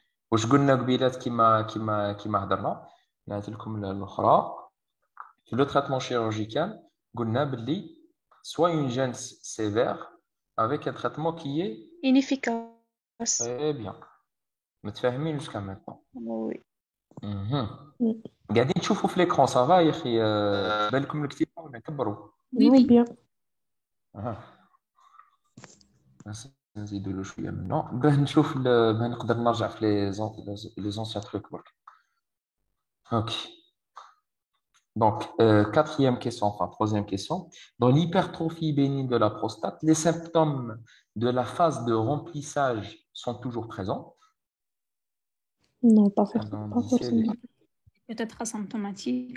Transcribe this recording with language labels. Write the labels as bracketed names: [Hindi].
[Arabic] واش قلنا قبيلات كيما هضرنا نعطي لكم الاخرى في لو تريتمون chirurgical قلنا باللي [French] soit une gêne sévère avec un traitement qui est Inefficace. très bien متفاهمين jusqu'à maintenant. Oui. Mhm. [Arabic] قاعدين تشوفوا في [French] l'écran ça va [Arabic] يا اخي بان لكم الكتيبه ولا كبروا [French] Oui, bien. [Arabic] اها بس نزيدوا له شويه منه باه نشوف باه نقدر نرجع في لي زونسيان تروك برك. Ok. [French] Donc, quatrième question, enfin, troisième question. Dans l'hypertrophie bénigne de la prostate, les symptômes de la phase de remplissage sont toujours présents. Non, pas Alors, on pas dit c'est les- forcément. Peut-être asymptomatique.